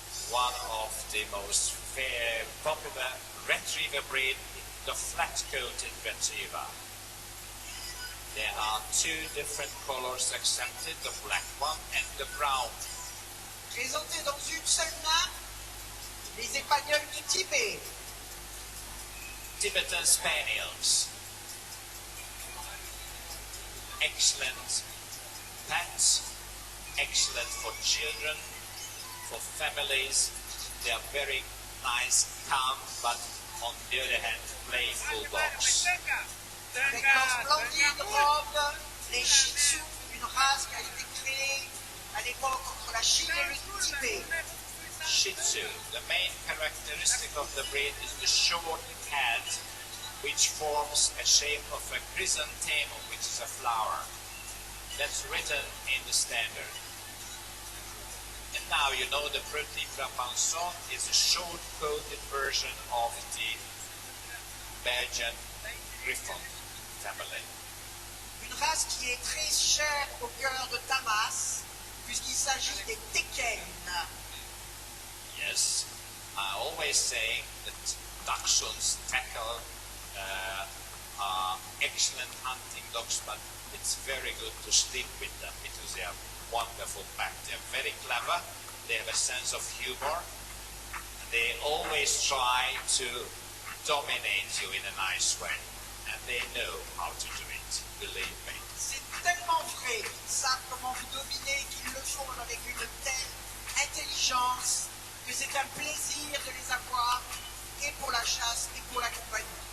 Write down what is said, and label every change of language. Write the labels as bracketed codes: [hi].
[en] One of the most popular retriever breed, the flat-coated retriever. There are 2 different colors accepted, the black one and the brown. [fr] Présentés dans une seule main, les Espagnols du Tibet. [en] Tibetan Spaniels. Excellent pets, excellent for children, for families. They are very nice, calm, but on the other hand, playful dogs. [fr] Avec leur splendide robe, les Shih Tzu, une race qui a été créée à l'époque entre la Chine et le Tibet. [en] Shih Tzu, the main characteristic of the breed is the short head, which forms a shape of a chrysanthemum, which is a flower. That's written in the standard. And now you know the Petit Provençal is a short-coated version of the Belgian Griffon family. [fr] Une race qui est très chère au cœur de Damas, puisqu'il s'agit des Tekken. [en] Yes, I always say that dachshunds tackle are excellent hunting dogs, but it's very good to sleep with them because they are wonderful pack. They're very clever, they have a sense of humor, and they always try to dominate you in a nice way, and they know how to do it, believe me. [fr] C'est tellement vrai qu'ils savent comment vous dominer, qu'ils le font avec une telle intelligence que c'est un plaisir de les avoir, et pour la chasse et pour la compagnie.